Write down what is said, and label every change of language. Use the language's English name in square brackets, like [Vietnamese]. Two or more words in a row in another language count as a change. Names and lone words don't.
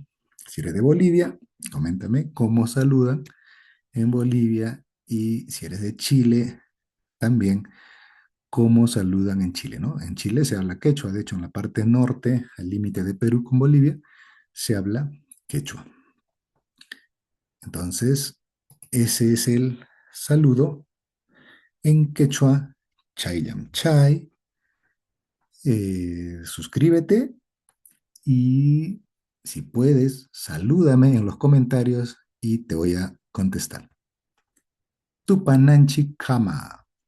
[Spanish] Si eres de Bolivia, coméntame cómo saludan en Bolivia y si eres de Chile, también cómo saludan en Chile, ¿no? En Chile se habla quechua, de hecho en la parte norte, al límite de Perú con Bolivia, se habla quechua. Entonces, ese es el saludo en quechua, [Quechua] chayam chay. [Spanish] Suscríbete y si puedes, salúdame en los comentarios y te voy a contestar. [Quechua] Tupananchi Kama.